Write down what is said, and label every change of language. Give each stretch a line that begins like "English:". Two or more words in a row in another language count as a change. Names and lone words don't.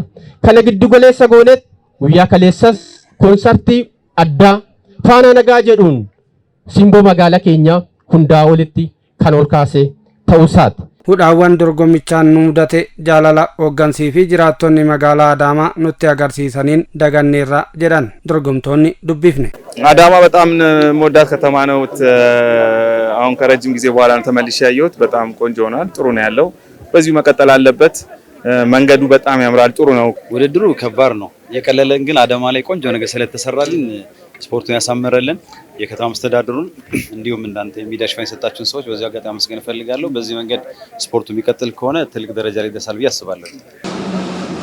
Oromo: Kana giddu galeessa gooneet guyyaa kaleessas koonsartii addaa faana nagaa jedhuun simboo magaalaa keenya hundaa olitti kan ol kaase ta'uusaati. Hudhaawwan dorgommichaan nu mudate jaalala hooggansii fi jiraattonni magaalaa Adaamaa nutti agarsiisaniin daganneerra jedhan dorgomtoonni dubbifne.
Amharic: አዳማ በጣም ሞዳት ከተማ ነው። አሁን ከረጅም ጊዜ በኋላ ነው ተመልሼ ያየሁት። በጣም ቆንጆ ሆኗል። ጥሩ ነው ያለው። በዚሁ መቀጠል አለበት። መንገዱ በጣም ያምራል። ጥሩ ነው። ውድድሩ ከባድ ነው። የቀለለን ግን አዳማ ላይ ቆንጆ ነገር ስለተሰራልን ስፖርቱን ያሳመረልን የከተማ መስተዳድሩን እንዲሁም እንዳንተ ሚዲያ ሽፋን የሰጣችሁን ሰዎች በዚህ አጋጣሚ መስገን ፈልጋለሁ። በዚህ መንገድ ስፖርቱ የሚቀጥል ከሆነ ትልቅ ደረጃ ላይ ደርሳል ብዬ አስባለሁ።